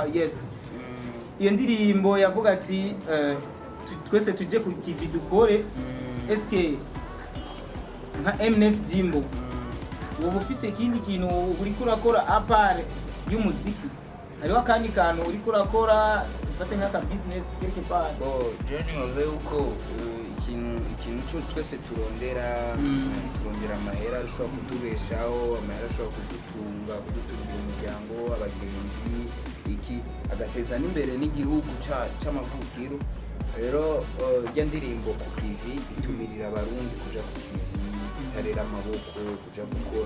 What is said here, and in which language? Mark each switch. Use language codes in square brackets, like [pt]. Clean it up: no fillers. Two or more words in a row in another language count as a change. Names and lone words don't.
[rn] Yes, iyo ndirimbo yavuga ati twese tujye ku kivi dukore. Eske nka MNF Jimbo wowe ufise ikindi kintu uri kurakora apart y'umuziki? Hariho kandi kantu uri kurakora ufate nk'aka business [fr] quelque part? [rn] Johnny wavuze yuko ikintu cyo twese turondera amahera ashobora kutubeshaho, amahera ashobora kudutunga umuryango, abagenzi, iki agateza n'imbere n'igihugu c'amavukiro. Rero ijya ndirimbo ku kivi itumirira abarundi kuja ku kivi, tarera amaboko kuja gukora.